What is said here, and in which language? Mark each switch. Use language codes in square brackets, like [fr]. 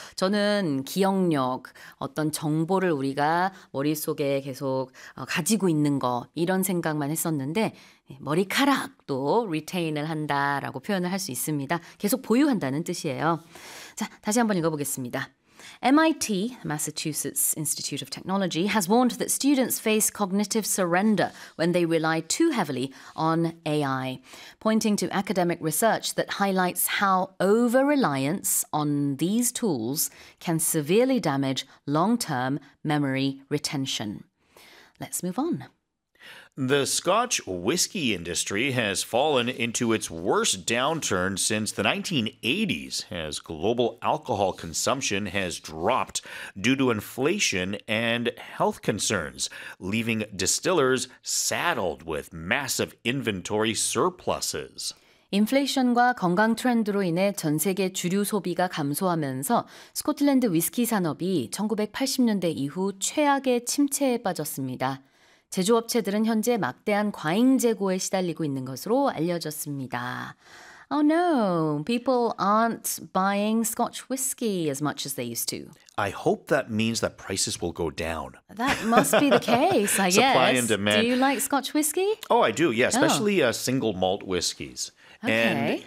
[ko] 저는 기억력, 어떤 정보를 우리가 머릿속에 계속 가지고 있는 거, 이런 생각만 했었는데 머리카락도 retain을 한다라고 표현을 할 수 있습니다. 계속 보유한다는 뜻이에요. 자, 다시 한번 읽어보겠습니다. [en] MIT, Massachusetts Institute of Technology, has warned that students face cognitive surrender when they rely too heavily on AI, pointing to academic research that highlights how over-reliance on these tools can severely damage long-term memory retention. Let's move on. The Scotch whiskey industry has fallen into its worst downturn since the 1980s as global alcohol consumption has dropped due to inflation and health concerns, leaving distillers saddled with massive inventory surpluses. [ko] 인플레이션과 건강 트렌드로 인해 전 세계 주류 소비가 감소하면서 스코틀랜드 위스키 산업이 1980년대 이후 최악의 침체에 빠졌습니다. 제조업체들은 현재 막대한 과잉 재고에 시달리고 있는 것으로 알려졌습니다. [en] Oh no, people aren't buying Scotch whiskey as much as they used to. I hope that means that prices will go down. That must be the case, I guess. Supply and demand. Do you like Scotch whiskey? Oh, I do, yeah, especially single malt whiskeys. Okay.